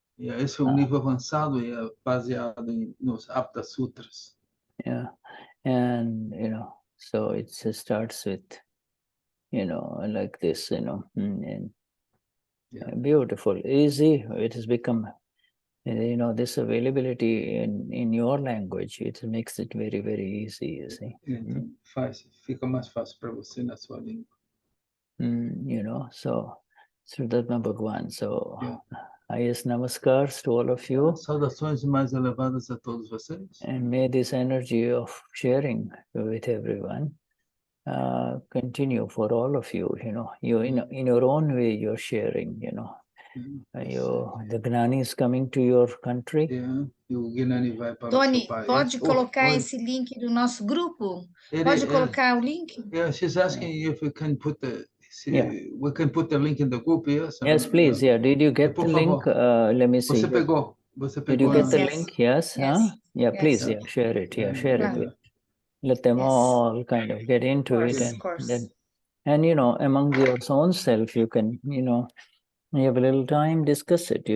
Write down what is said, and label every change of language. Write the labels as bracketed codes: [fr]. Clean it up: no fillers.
[pt] Esse é o nível avançado e é baseado nos Apta Sutras. [en] Yeah, and you know, so it starts with, you know, like this, you know, and beautiful, easy. It has become, you know, this availability in your language. It makes it very, very easy. You see. [pt] Então, fica mais fácil para você na sua língua. [en] You know, so Vishuddhatma Bhagwan. So, highest namaskars to all of you. [pt] Saudações mais elevadas a todos vocês. [en] And may this energy of sharing with everyone continue for all of you. You know, you in your own way you're sharing. You know, the Gnani is coming to your country. [pt] E o Gnani vai para Tony, o seu país. pode colocar esse link do nosso grupo? Pode colocar o link? [en] Yeah, she's asking if we can put we can put the link in the group. Yes, please. Yeah. Did you get the link? Let me see. [pt] Você pegou? [en] Did you get the link? Yes. Yes. Yeah. Please. Yeah. Share it. Yeah. Share it. Let them all kind of get into it, and you know, among your own self, you can, you know, you have a little time, discuss it.